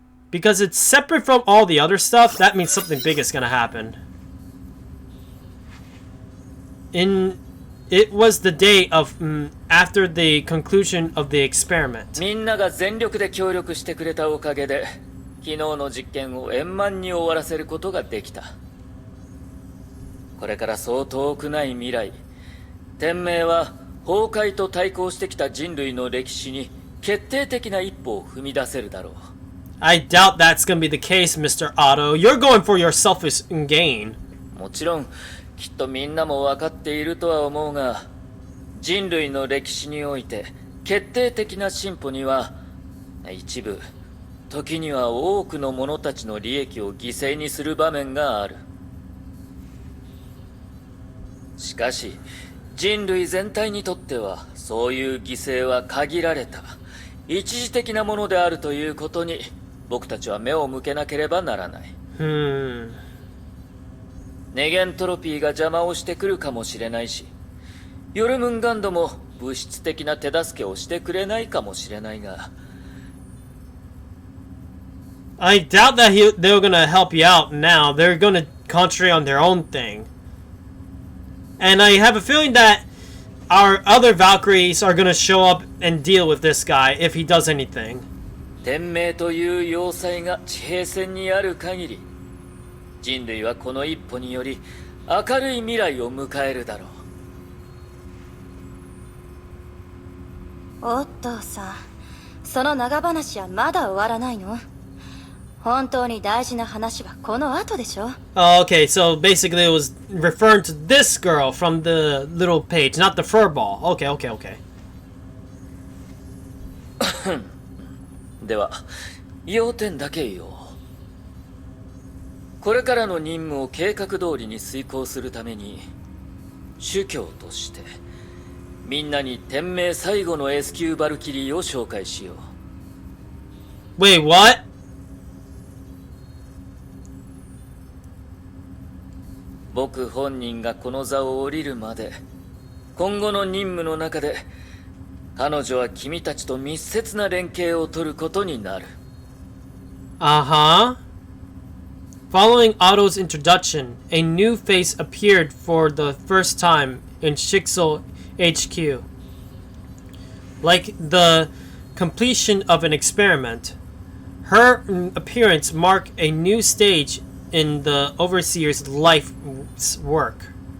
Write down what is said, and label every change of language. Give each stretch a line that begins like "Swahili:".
English: Because it's separate from all the other stuff, that means something big is gonna happen. It was the day of after the conclusion of the experiment.
Japanese: みんなが全力で協力してくれたおかげで昨日の実験を円満に終わらせることができた。これからそう遠くない未来、天命は崩壊と対抗してきた人類の歴史に決定的な一歩を踏み出せるだろう。
English: I doubt that's gonna be the case, Mr. Otto. You're going for your selfish gain.
Japanese: もちろんきっとみんなも分かっているとは思うが、人類の歴史において決定的な進歩には一部、時には多くの者たちの利益を犠牲にする場面がある。しかし人類全体にとってはそういう犠牲は限られた一時的なものであるということに僕たちは目を向けなければならない。ネゲントロピーが邪魔をしてくるかもしれないし、ヨルムンガンドも物質的な手助けをしてくれないかもしれないが、
English: I doubt that they were gonna help you out now. They're gonna concentrate on their own thing. And I have a feeling that our other Valkyries are gonna show up and deal with this guy if he does anything.
Japanese: 天命という要塞が地平線にある限り、人類はこの一歩により明るい未来を迎えるだろう。おっとさ、その長話はまだ終わらないの？本当に大事な話はこの後でしょ。
English: Oh, okay, so basically it was referring to this girl from the little page, not the furball. Okay, okay, okay.
Japanese: では、要点だけ言おう。これからの任務を計画通りに遂行するために、主教として、みんなに天命最後の S 級バルキリーを紹介しよう。
English: Wait, what?
Japanese: 僕本人がこの座を降りるまで、今後の任務の中で、彼女は君たちと密接な連携を取ることになる。
English: Uh-huh. Following Otto's introduction, a new face appeared for the first time in Shixel HQ. Like the completion of an experiment, her appearance marked a new stage in the Overseer's life's work.